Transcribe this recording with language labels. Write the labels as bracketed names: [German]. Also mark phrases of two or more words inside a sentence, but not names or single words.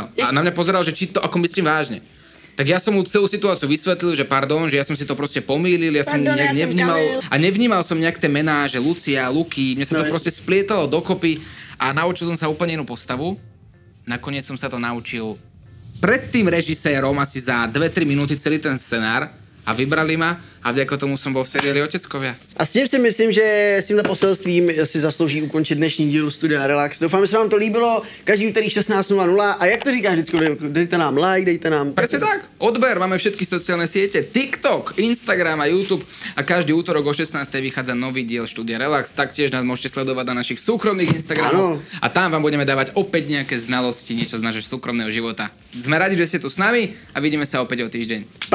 [Slovak] A na mňa pozeral, že či to ako myslím vážne. Tak ja som mu celú situáciu vysvetlil, že pardon, že ja som si to proste pomýlil, ja som nejak nevnímal a nevnímal som nejak tie mená, že Lucia, Luky, mne sa to proste splietalo dokopy a naučil som sa úplne inú postavu. Nakoniec som sa to naučil pred tým režisérom asi za 2-3 minúty celý ten scenár a vybrali ma a vďaka tomu som bol v seriáli Oteckovia. [Czech] A s tím si myslím, že s tímhle poselstvím si zaslouží ukončit dnešní díl Studia Relax. Doufám, že se vám to líbilo. Každý úterý 16:00. A jak to říkáš vždycky? Dejte nám like, dejte nám... [Slovak] Presne tak. Odber, máme všetky sociálne siete. TikTok, Instagram a YouTube. A každý útorok o 16:00 vychádza nový diel Studia Relax. Taktiež nás môžete sledovať na našich súkromných Instagramoch. A tam vám budeme dávať opäť nejaké znalosti, niečo z nášho súkromného života. Sme radi, že ste tu s nami a vidíme sa opäť o týždeň.